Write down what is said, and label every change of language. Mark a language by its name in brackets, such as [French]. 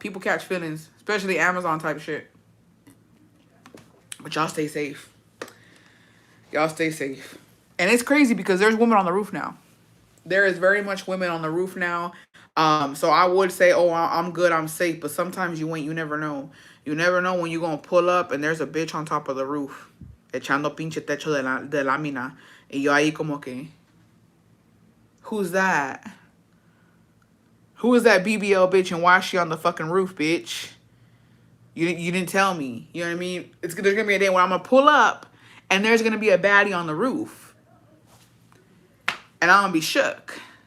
[English] People catch feelings, especially Amazon type shit. But y'all stay safe. Y'all stay safe. And it's crazy because there's women on the roof now. There is very much women on the roof now. So I would say, oh, I'm good, I'm safe. But sometimes you ain't. You never know. You never know when you're going to pull up and there's a bitch on top of the roof. [Spanish] Echando pinche techo de lámina. Y yo ahí como que, [English] who's that? Who is that BBL bitch and why is she on the fucking roof, bitch? You didn't tell me. You know what I mean? There's going to be a day where I'm going to pull up and there's going to be a baddie on the roof. And I'm going to be shook.